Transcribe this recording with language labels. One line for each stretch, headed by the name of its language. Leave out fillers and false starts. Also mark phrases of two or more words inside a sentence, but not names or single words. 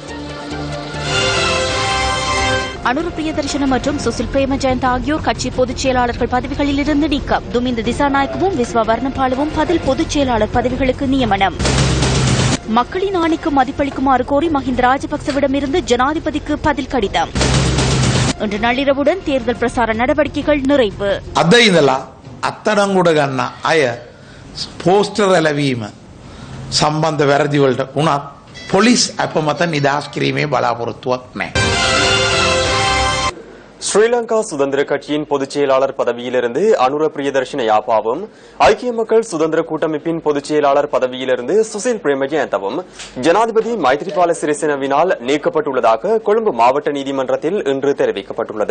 Tamil: அனுர பிரியதர்ஷன மற்றும் சுசில் பிரேமஜயந்த் ஆகியோர் கட்சி பொதுச் செயலாளர்கள் பதவிகளில் இருந்து நீக்கம். துமிந்த திசாநாயக்கவும் விஸ்வா வர்ணபாலவும் பதில் பொதுச் செயலாளர் பதவிகளுக்கு நியமனம். மக்களின் ஆணைக்கு மதிப்பளிக்குமாறு கோரி மஹிந்த ராஜபக்சவிடமிருந்து ஜனாதிபதிக்கு பதில் கடிதம். இன்று நள்ளிரவுடன் தேர்தல் பிரசார நடவடிக்கைகள் நிறைவு.
Sinhala: අද ඉඳලා අත්අඩංගුවට ගන්න අය පෝස්ටර් ඇලවීම සම්බන්ධ වැරදි වලට උනත් පොලිස් අප මත නිදහස් කිරීමේ බලාපොරොත්තුවක් නැහැ.
Tamil: ஸ்ரீலங்கா சுதந்திர கட்சியின் பொதுச் செயலாளர் பதவியிலிருந்து அனுர பிரியதர்ஷன யாப்பாவும், ஐக்கிய மக்கள் சுதந்திர கூட்டமைப்பின் பொதுச் செயலாளர் பதவியிலிருந்து சுசில் பிரேமஜயந்தவும் ஜனாதிபதி மைத்ரிபால சிறிசேனவினால் நீக்கப்பட்டுள்ளதாக கொழும்பு மாவட்ட நீதிமன்றத்தில் இன்று தெரிவிக்கப்பட்டுள்ளது.